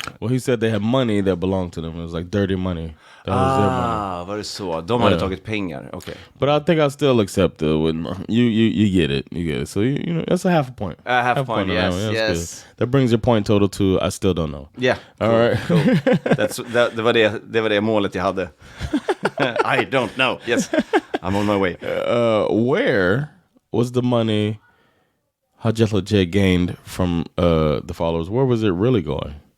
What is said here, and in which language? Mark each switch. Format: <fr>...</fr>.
<en>Well, he said they had money that belonged to them. It was like dirty money. That was their money.</en> <sv>Var det så? De hade tagit pengar. Okay.</sv> <en>But I think I still accept it. You get it. You get it. So you know that's a half a point. A half point. Yes. Yes. That brings your point total to I still don't know. Yeah. All right. Cool.</en> <sv>Det var det målet jag hade.</sv> <en>I don't know. Yes. I'm on my way. Where was the money Hajjaj gained from the followers? Where was it really going?</en>